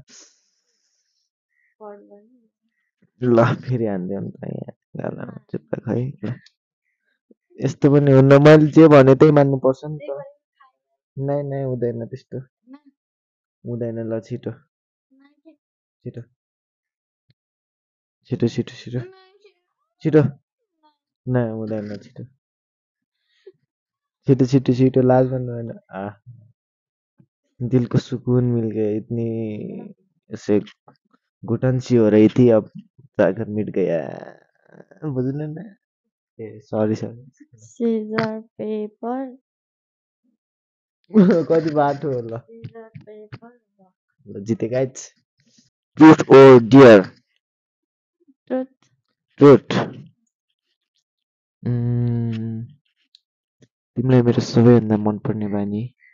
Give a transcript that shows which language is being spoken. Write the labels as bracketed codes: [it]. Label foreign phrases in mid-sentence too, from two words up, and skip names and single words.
[ne] ल फेरि हानिदियो नि त यहाँ गालामा चुप्पा खै यस्तो पनि हुन्न मैले जे भने त्यही मान्नुपर्छ नि त नै नै हुँदैन त्यस्तो हुँदैन ल छिटो छिटो छिटो छिटो छिटो छिटो नै हुँदैन छिटो छिटो छिटो छिटो लाज गर्नु भएन [hi] दिल को सुकून मिल गया इतनी ऐसे घुटन सी हो रही थी अब जाकर मिट गया [ne] बुझ्नु न ए [en] sorry sorry scissor paper [ne] कति बाटो हो ल [en] scissor paper [ne] ल जितेका [en] truth or dare [ne] ट्रुथ ट्रुथ तिमीलाई मेरो सबैभन्दा मनपर्ने बानी